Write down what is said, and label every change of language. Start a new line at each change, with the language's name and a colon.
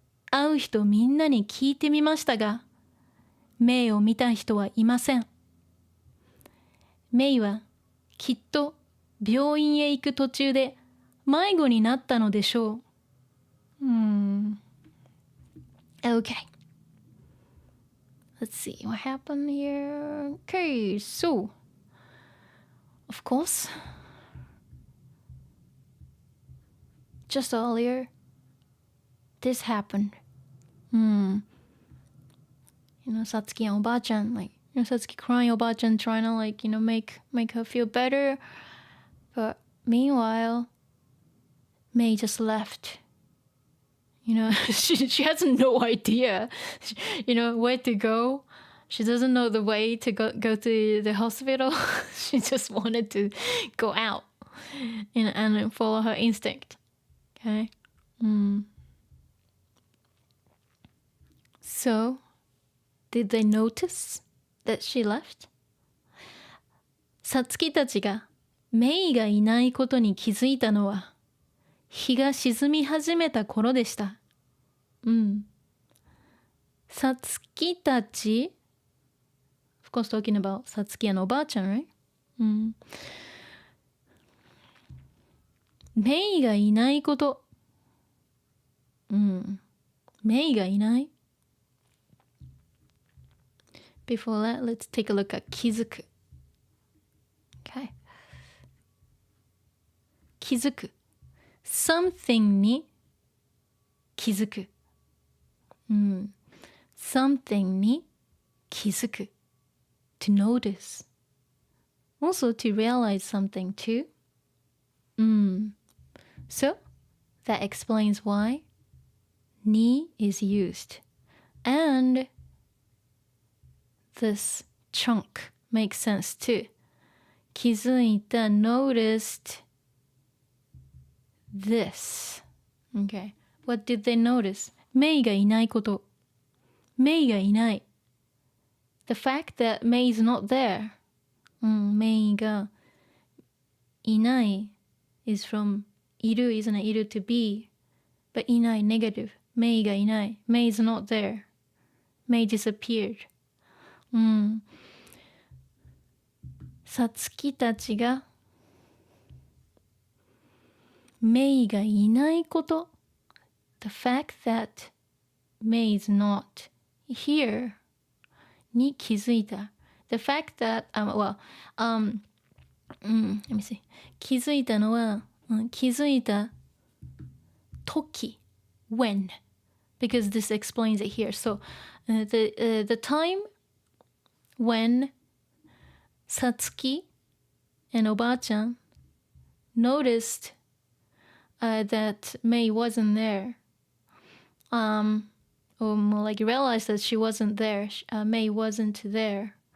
Japanese: 会う人みんなに聞いてみましたが、メイを見た人はいません。メイはきっと病院へ行く途中で迷子になったのでしょう。
English: Okay. Let's see what happened here. Okay, so, of course, just earlier, this happened. Satsuki and Oba-chan, Satsuki crying, Oba-chan trying to, make her feel better. But meanwhile, Mei just left. She has no idea, where to go. She doesn't know the way to go to the hospital. She just wanted to go out, and follow her instinct. Okay. So, did they notice that she left?
Japanese: さつきたちがメイがいないことに気づいたのは日が沈み始めた頃でした。
English: さつきたち Of course talking about さつきandおばあちゃん right?
Japanese: メイがいないこと。メイがいない。
English: Before that, let's take a look at 気づく。 Okay.
Japanese: 気づく。 something に気づく。 something に気づく。
English: to notice. Also to realize something too. So, that explains why に is used. And this chunk makes sense too. 気づいた noticed this. Okay. What did they notice?
Japanese: メイがいないこと。メイがいない。
English: The fact that Mei is not there.
Japanese: メイがいない
English: is from いる isn't it? いる to be. But いない negative.
Japanese: メイがいない。
English: Mei is not there. Mei disappeared.
Japanese: さつきたちがメイがいないこと。
English: The fact that Mei is not here
Japanese: に気づいた。
English: The fact that, let me see.
Japanese: 気づいたのは、気づいた時 when.
English: Because this explains it here. So, the time when Satsuki and Oba-chan noticed that Mei wasn't there, or more like realized that she wasn't there, Mei wasn't there.